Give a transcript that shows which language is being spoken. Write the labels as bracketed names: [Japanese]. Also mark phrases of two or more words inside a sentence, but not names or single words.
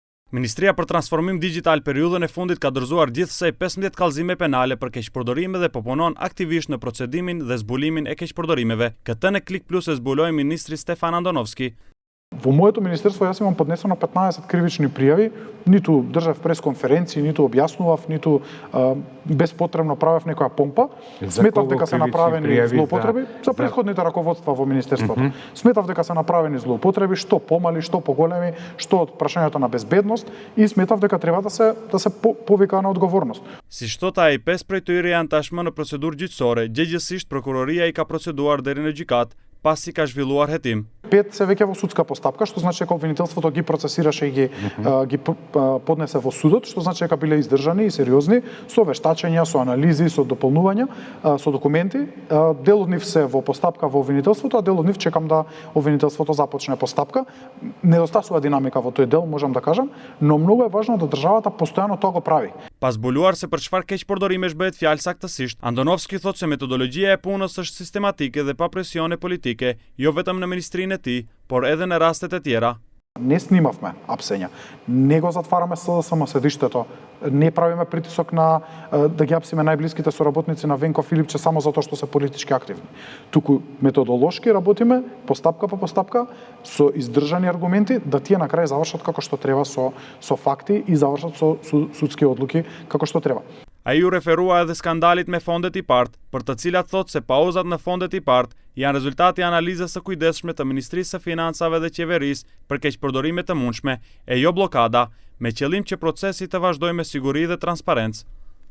[Albanian] Ministria për transformim digital periudhën e fundit ka dorëzuar gjithsej 15 kallëzime penale për keqpërdorime dhe po punon aktivisht në procedimin dhe zbulimin e keqpërdorimeve. Këtë në Klik Plus e zbuloi ministri Stefan Andonovski. [Macedonian] Во моето министерство јас имам поднесено 15 кривични пријави, ниту држав пресконференции, ниту објаснував, ниту безпотребно правев некоја помпа. Сметав дека се направени злоупотреби за претходните раководства во министерството. Сметав дека се направени злоупотреби, што помали, што поголеми, што од прашањето на безбедност, и сметав дека треба да се повика на одговорност. [Albanian] Si shtot ai, 5 prej tyre janë tashmë në procedurë gjyqësore, gjithsesi prokuroria I ka proceduar deri në gjykatë, pasi ka zhvilluar hetim. [Macedonian] 5 се веќе во судска постапка, што значи дека обвинителството ги процесираше и ги поднесе во судот, што значи дека биле издржани и сериозни, со вештачења, со анализи, со дополнувања, со документи. Дел од нив се во постапка во обвинителството, а дел од нив чекам да обвинителството започне постапка. Недостасува динамика во тој дел, можам да кажам, но многу е важно да државата постојано тоа го прави. [Albanian] Pas zbuluar se për çfarë keqpërdorimesh bëhet fjalë saktësisht, Andonovski thotë se metodologjia e punës është sistematike dhe pa presione politike, jo vetëm në ministrinë e tij, por edhe në rastet e tjera. [Macedonian] Не снимавме апсења, не го затвараме СДСМ седиштето, не правиме притисок на да ги апсиме најблиските соработници на Венко Филипче само затоа што се политички активни. Туку методолошки работиме, постапка по постапка, со издржани аргументи, да тие на крај завршат како што треба со факти и завршат со судски одлуки како што треба. [Albanian] Ai u referua edhe skandalit me fondet I partë, për të cilat thotë se pauzat në fondet I partë janë rezultati I analizës së kujdesshme të Ministrisë së Financave dhe Qeverisë për keqpërdorime të mundshme, e jo bllokada, me qëllim që procesi të vazhdojë me siguri dhe transparencë.